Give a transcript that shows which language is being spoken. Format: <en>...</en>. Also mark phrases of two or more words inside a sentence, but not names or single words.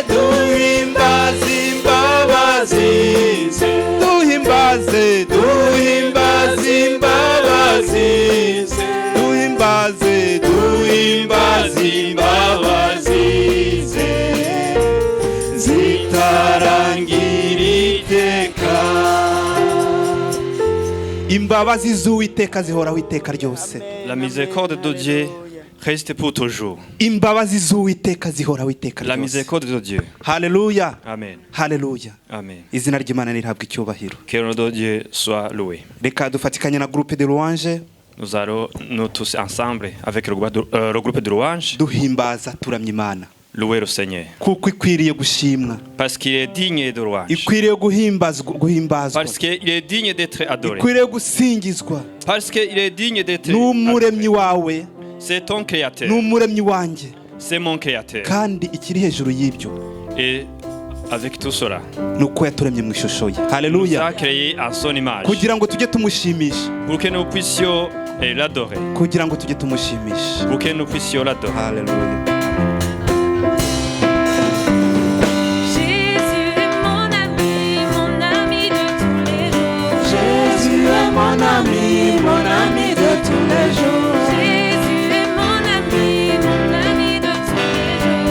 <rw>imbabazi ze duhimbaze imbabazi ze duhimbaze imbabazi ze zitarangira iteka imbabazi z'Uwiteka zihoraho iteka ryose.</rw> <fr>La miséricorde de Dieu reste pour toujours.</fr> <rw>Imbabazi z'Uwiteka zihoraho iteka ryose.</rw> <fr>La miséricorde de Dieu.</fr> <rw>Haleluya. Amen. Haleluya. Amen. Izina ry'Imana rihabwa icyubahiro.</rw> <fr>Que le nom de Dieu soit loué.</fr> <rw>Reka dufatikanye na</rw> <fr>groupe de louange. Nous allons nous tous ensemble avec le groupe de louange</fr> <rw>duhimbaza turamya Imana.</rw> <fr>Louer le Seigneur.</fr> <rw>Kuko ikwiriye gushimwa.</rw> <fr>Parce qu'il est digne de louange.</fr> <rw>Ikwiriye guhimbazwa.</rw> <fr>Parce qu'il est digne d'être adoré.</fr> <rw>Ikwiriye gusingizwa.</rw> <fr>Parce qu'il est digne d'être</fr> <rw>n'umuremyi wawe.</rw> <fr>C'est ton créateur.</fr> <rw>N'umuremyi wanjye.</rw> <fr>C'est mon créateur.</fr> <rw>Kandi ikiri hejuru y'ibyo.</rw> <fr>Et avec tout cela,</fr> <rw>nuko yaturemye mu ishusho ye. Haleluya.</rw> <fr>Nous a créé à son image.</fr> <rw>Kugira ngo tujye tumushimisha.</rw> <fr>Pour que nous puissions l'adorer.</fr> <rw>Kugira ngo tujye tumushimisha.</rw> <fr>Pour que nous puissions l'adorer.</fr> <rw>Haleluya.</rw> <fr>Mon ami de tous les jours. Jésus est mon ami de tous les jours.</fr>